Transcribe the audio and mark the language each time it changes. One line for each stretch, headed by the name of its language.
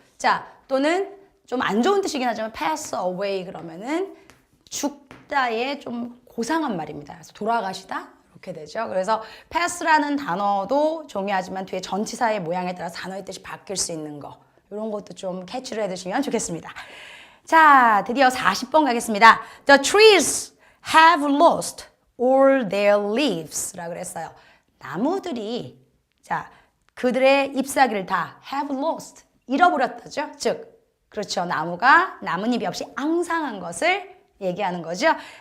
Korean: 자, 또는 좀 안 좋은 뜻이긴 하지만 pass away 그러면은 죽다의 좀 고상한 말입니다. 그래서 돌아가시다. 이렇게 되죠. 그래서 pass라는 단어도 중요하지만 뒤에 전치사의 모양에 따라 단어의 뜻이 바뀔 수 있는 거. 이런 것도 좀 캐치를 해두시면 좋겠습니다. 자, 드디어 40번 가겠습니다.
English: The trees have lost all their leaves
Korean: 라고 그랬어요. 나무들이 자, 그들의 잎사귀를 다 have lost, 잃어버렸다죠. 즉, 그렇죠. 나뭇잎이 없이 앙상한 것을 얘기하는 거죠.